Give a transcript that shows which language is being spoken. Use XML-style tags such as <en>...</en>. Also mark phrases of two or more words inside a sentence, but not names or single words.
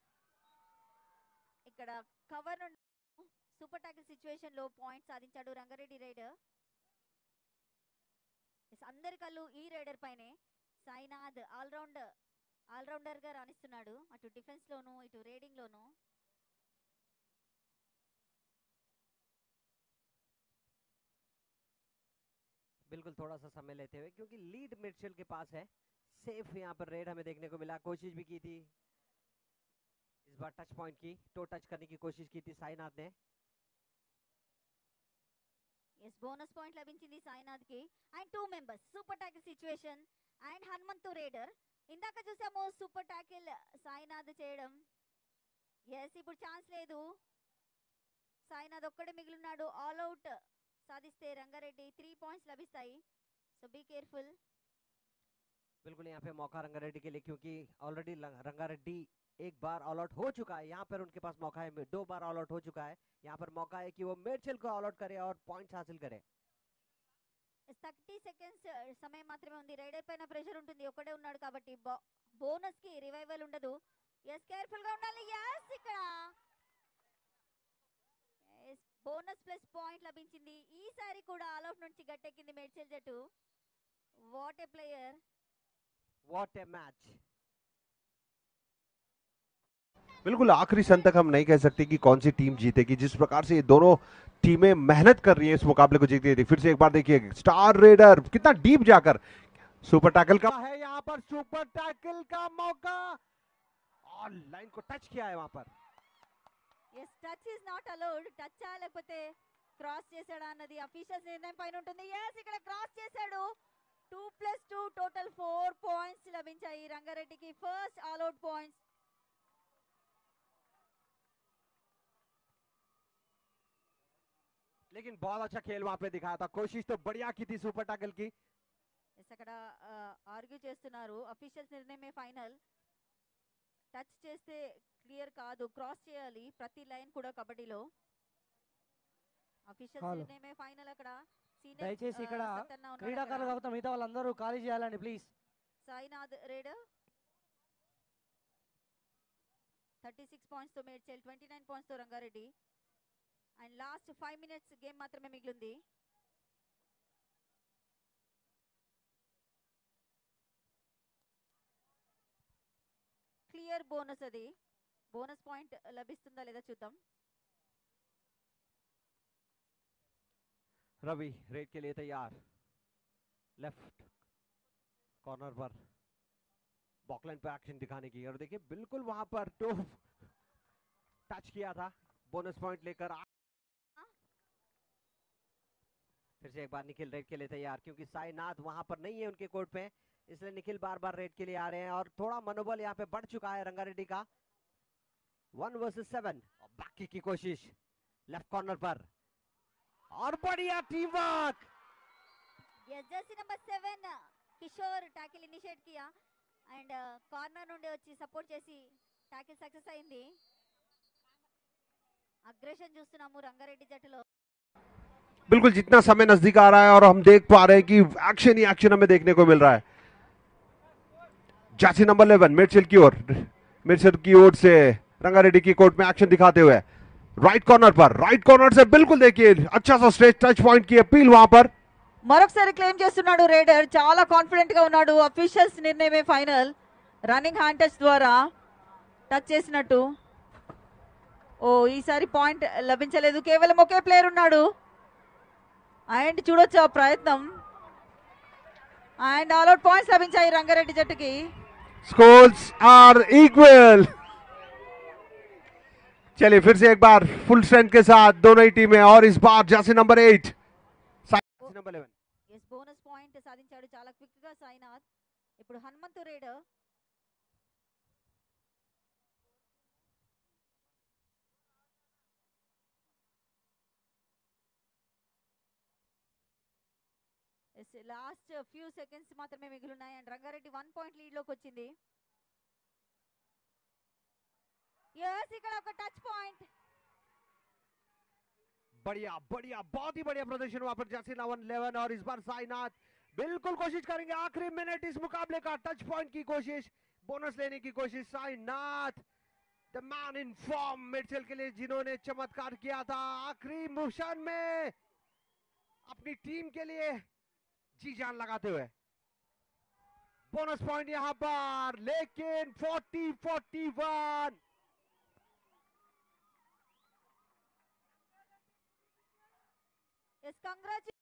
<te>ఇక్కడ కవర్ నుండి</te> <en>super tackle situation</en> <te>లో పాయింట్స్ సాధించాడు రంగారెడ్డి రైడర్. అందరి కళ్ళు ఈ రైడర్ పైనే. సాయినాథ్ ఆల్రౌండర్ గా రాణిస్తున్నాడు, అటు డిఫెన్స్ లోను ఇటు రేడింగ్ లోను.</te> <hi>बिल्कुल थोड़ा सा समय लेते हुए, क्योंकि लीड मिडफील्ड के पास है. सेफ यहाँ पर रेड हमें देखने को मिला. कोशिश भी की थी इस बार</hi> <en>touch point</en> <hi>की,</hi> <en>toe touch</en> <hi>करने की कोशिश की थी साईनाथ ने.</hi> <te>ఎస్</te> <en>bonus point</en> <te>లభించింది సాయినాథ్ కి.</te> <en>and 2 members super tackle situation and Hanumanthu raider.</en> <te>ఇందాక చూసాము</te> <en>super tackle</en> <te>సాయినాథ్ చేయడం. ఎస్ ఇప్పుడు ఛాన్స్ లేదు, సాయినాథ్ ఒక్కడే మిగిలిన్నాడు.</te> <en>all out</en> <te>సాధిస్తే రంగారెడ్డి 3 పాయింట్స్ లభిస్తాయి.</te> <en>so be careful.</en> <hi>बिल्कुल यहाँ पे मौका रंगारेड्डी के लिए, क्योंकि ऑलरेडी रंगारेड्डी एक बार</hi> <en>all out</en> <hi>हो चुका है. यहाँ पर उनके पास मौका है, 2 बार</hi> <en>all out</en> <hi>हो चुका है. यहाँ पर मौका है कि वो मेडचल को</hi> <en>all out</en> <hi>करे और पॉइंट्स हासिल करे.</hi> <te>30 సెకండ్స్ సమయం మాత్రమే ఉంది. రైడర్ పైన ప్రెషర్ ఉంటుంది, ఒక్కడే ఉన్నాడు కాబట్టి బోనస్ కి రివైవల్ ఉండదు.</te> <en>yes careful</en> <te>గా ఉండాలి. ఎస్ ఇక్కడ</te> <en>bonus plus point</en> <te>లభించింది. ఈసారి కూడా</te> <en>all out</en> <te>నుంచి గట్టెక్కింది మేడ్చల్ జట్టు.</te> <en>what a player, what a match.</en> <hi>बिल्कुल आखिरी क्षण तक हम नहीं कह सकते कि कौन सी टीम जीतेगी. जिस प्रकार से ये दोनों टीमें मेहनत कर रही है इस मुकाबले को जीतने के लिए. फिर से एक बार देखिए</hi> <en>star raider</en> <hi>कितना डीप जाकर</hi> <en>super tackle</en> <hi>का है. यहाँ पर</hi> <en>super tackle</en> <hi>का मौका और लाइन को टच किया है वहां पर.</hi> <en>yes touch is not allowed.</en> <te>టచ్ లేకపోతే క్రాస్ చేశాడా అన్నది అఫీషియల్స్ నిర్ణయం పైన ఉంటుంది. ఎస్ ఇక్కడ క్రాస్ చేశాడు. 2+2 టోటల్ 4 పాయింట్స్ లభించాయి రంగారెడ్డికి.</te> <en>first all out points.</en> <hi>लेकिन बहुत अच्छा खेल वहां पे दिखाया था. कोशिश तो बढ़िया की थी</hi> <en>super tackle</en> <hi>की.</hi> <te>అక్కడ ఆర్గ్యూ చేస్తున్నారు, అఫీషియల్స్ నిర్ణయమే ఫైనల్. టచ్ చేస్తే క్లియర్ కాదు, క్రాస్ చేయాలి ప్రతి లైన్ కూడా కబడ్డీలో. అఫీషియల్స్ నిర్ణయమే ఫైనల్. అక్కడ దయచేసి ఇక్కడ క్రీడాకారులు కాకపోతే మిగతా వాళ్ళందరూ ఖాళీ చేయాలండి ప్లీజ్. సాయినాథ్ రేడర్ 36 పాయింట్స్ తో మేడ్చల్, 29 పాయింట్స్ తో రంగారెడ్డి.</te> <en>and last 5 minutes game</en> <te>మాత్రమే మిగిలింది.</te> <en>clear bonus,</en> <te>అది</te> <en>bonus point</en> <te>లభిస్తుందా లేదా చూద్దాం.</te> <hi>रवि रेड के लिए तैयार.</hi> <en>left corner</en> <hi>पर बॉकलाइन पे एक्शन दिखाने की, और देखिए बिल्कुल वहां पर</hi> <en>toe touch</en> <hi>किया था.</hi> <en>bonus point</en> <hi>लेकर फिर से एक बार निखिल रेड के लिए तैयार, क्योंकि साईनाथ वहां पर नहीं है उनके कोर्ट पे, इसलिए निखिल बार बार रेड के लिए आ रहे हैं. और थोड़ा मनोबल यहाँ पे बढ़ चुका है रंगारेड्डी का. 1 वर्सेस 7. बाकी की कोशिश</hi> <en>left corner</en> <hi>पर, और बढ़िया</hi> <en>team work. Yes, jersey number 7 Kishore tackle initiate</en> <te>किया</te> <en>and corner</en> <te>నుండి వచ్చి సపోర్ట్ చేసి</te> <en>tackle success</en> <te>అయింది. అగ్రెషన్ చూస్తున్నాము రంగారెడ్డి జట్టులో.</te> <hi>बिल्कुल जितना समय नजदीक आ रहा है और हम देख पा रहे हैं कि एक्शन ही एक्शन हमें देखने को मिल रहा है.</hi> <en>jersey number 11</en> <hi>मिडफील्ड की ओर से रंगारेड्डी की कोर्ट में एक्शन दिखाते हुए</hi> <en>right corner</en> <hi>से बिल्कुल देखिए अच्छा सा</hi> <en>stretch touch point</en> <hi>की अपील वहां पर.</hi> <te>మరొకసారి క్లెయిమ్ చేస్తున్నాడు రేడర్. చాలా కాన్ఫిడెంట్ గా ఉన్నాడు. అఫీషియల్స్ నిర్ణయమే ఫైనల్.</te> <en>running hand touch</en> <te>ద్వారా టచ్ చేసినట్టు. ఓ ఈసారి పాయింట్ లభించలేదు. కేవలం ఒకే ప్లేయర్ ఉన్నాడు. అండ్ చూడొచ్చు ఆ ప్రయత్నం.</te> <en>and all out points</en> <te>లభించాయి రంగారెడ్డి జట్టుకి.</te> <en>scores are equal.</en> <hi>चलिए फिर से एक बार</hi> <en>full strength</en> <hi>के साथ दोनों ही टीमें और इस बार</hi> <en>jersey number 8 number 11 yes bonus point</en> <te>సాధించాడు చాలా క్విక్ గా సాయినాథ్. ఇప్పుడు హనుమంతు రేడర్</te> <en>last few seconds</en> <te>మాత్రమే మిగిలినాయి అండ్ రంగారెడ్డి</te> <en>1 point lead</en> <te>లోకి వచ్చింది. yes ఇక్కడ ఒక</te> <en>touch point.</en> <hi>बढ़िया बहुत ही बढ़िया प्रदर्शन वहां पर</hi> <en>jersey number 11</en> <hi>और इस बार साईनाथ बिल्कुल कोशिश करेंगे आखिरी मिनट इस मुकाबले का</hi> <en>touch point</en> <hi>की कोशिश बोनस लेने की कोशिश. साईनाथ</hi> <en>the man in form</en> <hi>मिडफील्ड के लिए जिन्होंने चमत्कार किया था आखिरी क्षण में अपनी टीम के लिए जी जान लगाते हुए बोनस पॉइंट यहां पर. लेकिन 40-41</hi> <en>yes congrats</en>